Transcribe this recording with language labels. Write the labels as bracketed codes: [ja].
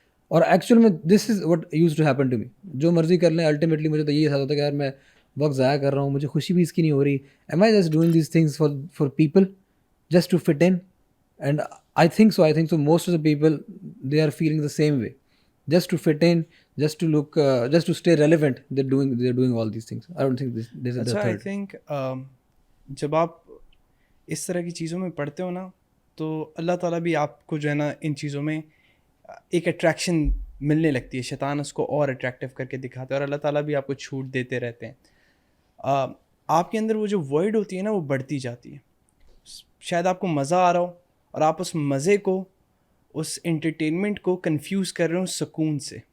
[ur] اور ایکچوئل میں [en] This is what used to happen to me. [ur] جو مرضی کر لیں, الٹیمیٹلی مجھے تو یہ احساس ہوتا ہے کہ یار میں وقت ضائع کر رہا ہوں, مجھے خوشی بھی اس کی نہیں ہو رہی. [en] Am I just doing these things for people just to fit in. And I think so most of the people they are feeling the same way, just to fit in, just to look, just to stay relevant. They're doing all these things. I don't think this is the third. I think [ur] جب آپ اس طرح کی چیزوں میں پڑھتے ہو نا, تو اللہ تعالیٰ بھی آپ کو جو ہے نا ان چیزوں میں ایک اٹریکشن ملنے لگتی ہے. شیطان اس کو اور اٹریکٹیو کر کے دکھاتا ہے, اور اللہ تعالیٰ بھی آپ کو چھوٹ دیتے رہتے ہیں. آپ کے اندر وہ جو وائڈ ہوتی ہے نا, وہ بڑھتی جاتی ہے. شاید آپ کو مزہ آ رہا ہو, اور آپ اس مزے کو, اس انٹرٹینمنٹ کو کنفیوز کر رہے ہوں سکون سے.